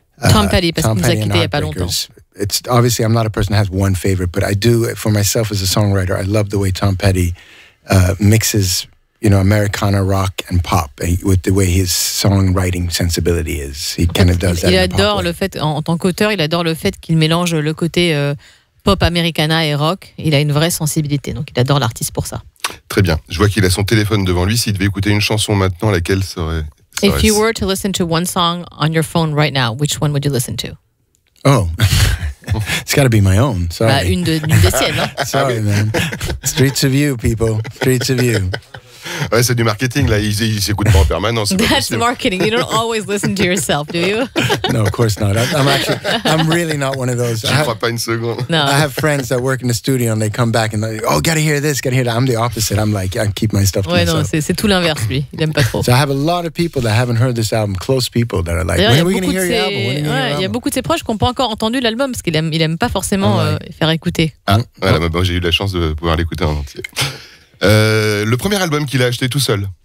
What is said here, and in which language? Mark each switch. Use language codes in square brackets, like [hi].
[fr] Tom Petty, parce qu'il nous a quittés il n'y a pas longtemps. [en] It's obviously I'm not a person that has one favorite, but I do, for myself as a songwriter, I love the way Tom Petty mixes, Americana rock and pop, with the way his songwriting sensibility is. He kind of does that. [fr] Il adore le fait, en tant qu'auteur, il adore le fait qu'il mélange le côté pop americana et rock. Il a une vraie sensibilité, donc il adore l'artiste pour ça. Très bien. Je vois qu'il a son téléphone devant lui. S'il devait écouter une chanson maintenant, laquelle serait [en] If you were to listen to one song on your phone right now, which one would you listen to? Oh, it's got to be my own. Sorry. [fr] Une des siennes. Hein? [en] Sorry, man. Streets of you, people. Streets of you. [fr] Ouais, c'est du marketing, là. Il s'écoute pas en permanence. [en] That's marketing. You don't always listen to yourself, do you? No, of course not. I'm really not one of those. [fr] Je crois pas une seconde. [en] No. I have friends that work in the studio and they come back and they're like, oh, gotta hear this, gotta hear that. I'm the opposite. I'm like, I keep my stuff to myself. [fr] Non, c'est tout l'inverse, lui. Il aime pas trop. [en] So I have a lot of people that haven't heard this album, close people that are like, when are we going to hear your album? [fr] Il y a beaucoup de ses proches qui n'ont pas encore entendu l'album parce qu'il aime pas forcément faire écouter. Ah, voilà, j'ai eu la chance de pouvoir l'écouter en entier. Le premier album qu'il a acheté tout seul.